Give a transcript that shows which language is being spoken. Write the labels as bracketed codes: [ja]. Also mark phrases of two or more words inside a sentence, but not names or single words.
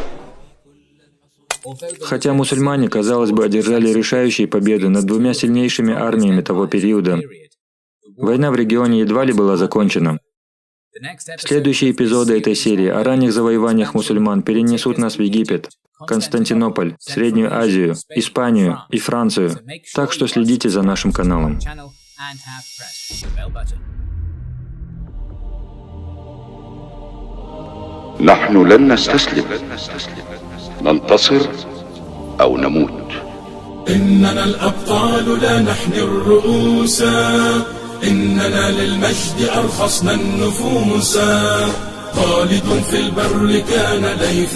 [ru] Хотя мусульмане, казалось бы, одержали решающие победы над двумя сильнейшими армиями того периода, война в регионе едва ли была закончена. Следующие эпизоды этой серии о ранних завоеваниях мусульман перенесут нас в Египет, Константинополь, Среднюю Азию, Испанию и Францию, так что следите за нашим каналом. [ar] نحن لن نستسلم ننتصر أو نموت إننا الأبطال لا نحني الرؤوس إننا للمجد أرخصنا النفوس خالد في البر كان ليث